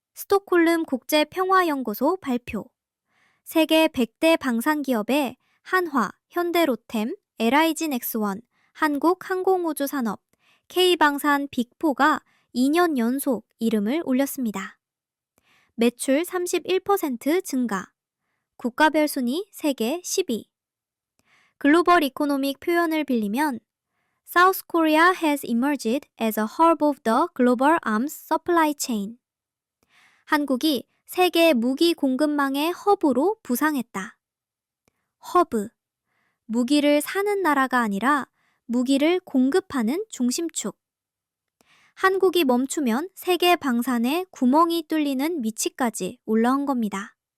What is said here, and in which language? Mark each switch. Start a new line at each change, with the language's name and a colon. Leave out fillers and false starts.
Korean: 스톡홀름 국제평화연구소 발표. 세계 100대 방산기업의 한화, 현대로템, LIG 넥스원, 한국항공우주산업, K방산 빅4가 2년 연속 이름을 올렸습니다. 매출 31% 증가, 국가별 순위 세계 10위. 글로벌 이코노믹 표현을 빌리면
English: South Korea has emerged as a hub of the global arms supply chain.
Korean: 한국이 세계 무기 공급망의 허브로 부상했다. 허브, 무기를 사는 나라가 아니라 무기를 공급하는 중심축. 한국이 멈추면 세계 방산에 구멍이 뚫리는 위치까지 올라온 겁니다.